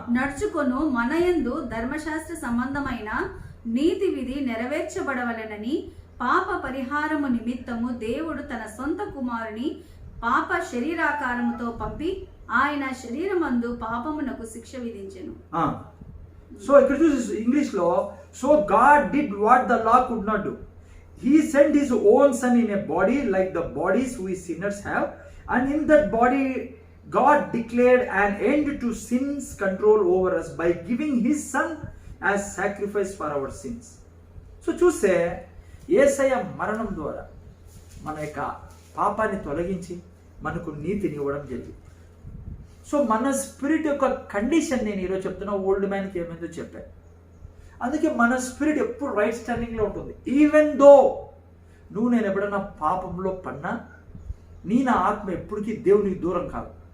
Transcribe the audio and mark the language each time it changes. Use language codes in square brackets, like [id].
[te] నడుచుకొను మనయందు ధర్మశాస్త్ర సంబంధమైన నీతి విధి నెరవేర్చబడవలెనని పాప పరిహారము నిమిత్తము దేవుడు తన సొంత కుమారుని పాప శరీరాకారముతో పంపి ఆయన శరీరమందు పాపమునకు శిక్ష విధించెను. [en] so [te] ఇక్కడ చూసి ఇంగ్లీష్ లో, [en] So God did what the law could not do. He sent his own son in a body like the bodies we sinners have, and in that body God declared an end to sin's control over us by giving his son as sacrifice for our sins. [te] So చూస్తే యేసయ్య మరణం ద్వారా మన యొక్క పాపాన్ని తొలగించి మనకు నీతిని ఇవ్వడం జరిగింది. సో మన స్పిరిట్ యొక్క కండిషన్ నేను ఈరోజు చెప్తున్నా, ఓల్డ్ మ్యాన్కి ఏమైందో చెప్పాను. అందుకే మన స్పిరిట్ ఎప్పుడు రైట్ స్టాండింగ్లో ఉంటుంది. [en] even though [te] నేను ఎప్పుడన్నా పాపంలో పడినా నా ఆత్మ ఎప్పటికీ దేవునికి దూరం కాదు.